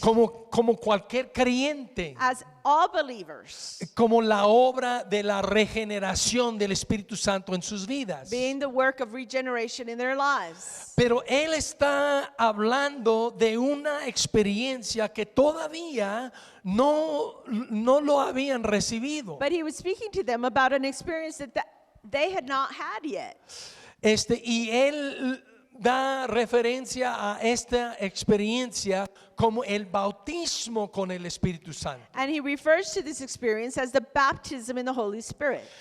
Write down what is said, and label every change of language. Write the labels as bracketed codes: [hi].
[es] Como cualquier creyente. [en] As all believers, [es] Como la obra de la regeneración del Espíritu Santo en sus vidas. [en] being the work of regeneration in their lives. [es] Pero él está hablando de una experiencia que todavía no lo habían recibido. [en] But he was speaking to them about an experience that they had not had yet. [es] Y él da referencia a esta experiencia como el bautismo con el Espíritu Santo. [en] And he refers to this experience as the baptism in the Holy Spirit.